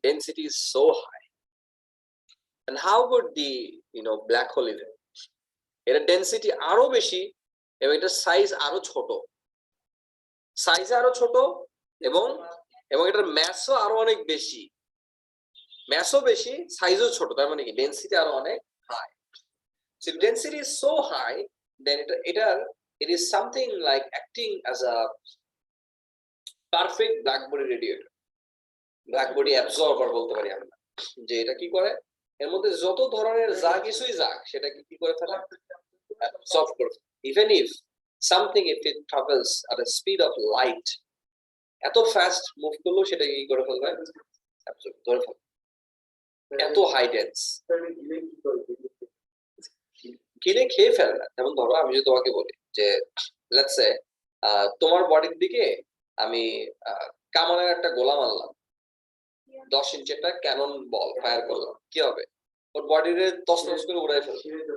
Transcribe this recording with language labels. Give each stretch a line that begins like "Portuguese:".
English: Density is so high. And how about the black hole even,
Bangla: এর density আরো বেশি এবং এটার সাইজ আরো ছোট, সাইজ আরো ছোট এবং এটার ম্যাসও আরো অনেক বেশি, ম্যাসও বেশি, সাইজও ছোট, তার মানে কি ডেনসিটি আরো অনেক high.
English: So if density is so high, then it is something like acting as a perfect black body radiator, black body absorber
Bangla: বলতে পারি আমরা, যে এটা কি করে, এর মধ্যে যত ধরনের যা কিছুই যাক সেটাকে কি করে ফেলে,
English: absorb করে ফেলে। Even if something, if it travels at a speed of light,
Bangla: এত ফাস্ট মুভ করলেও সেটাকে কি করে ফেলবে, absorb করে ফেলবে, এত হাই ডেন্স। কিনে খেয়ে ফেলে না। যেমন ধরো আমি যদি তোমাকে বলি যে লেটস সে তোমার বডির দিকে আমি কামানের একটা গোলা মারলাম, 10 ইঞ্চি একটা ক্যানন বল ফায়ার করলাম, কি হবে, ওর বডিরে তছনছ করে উড়াই ফেলবে।